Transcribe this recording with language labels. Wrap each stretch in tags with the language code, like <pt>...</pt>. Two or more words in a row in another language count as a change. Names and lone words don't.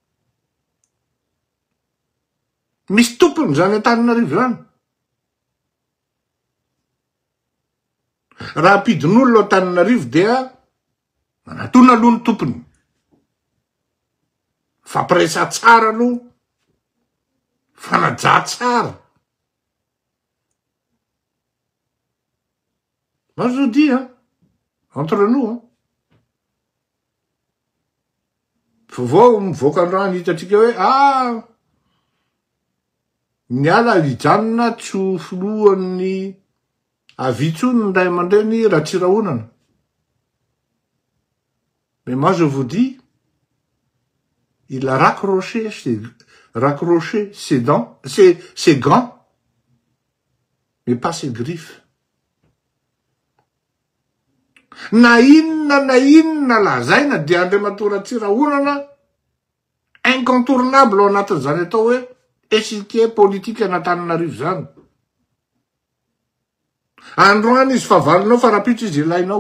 <mg>Misy tompony zany Antananarivo zany. Raha ampidin'olona ao Antananarivo dia manatona aloha ny tompony. Fampiresa tsara aloha, fanajà tsara.</mg> <fr>Moi je vous dis, entre nous,</fr> <mg>vao mivoaka androany hitatsika hoe miala hijanona tsy ho foloan'ny avitsony ny ray aman-dreny Ratsirahonana.</mg> <fr>Mais moi je vous dis, il a raccroché ses dents, ses gants, mais pas ses griffes.</fr> <mg>Na inona lazaina dia Andriamatoa Ratsirahonana incontournable ao anatin'izany atao hoe</mg> <fr>échiquier politique</fr> <mg>an'Antananarivo zany. Androany izy fa valinao fa rapitry izy ilainao.</mg>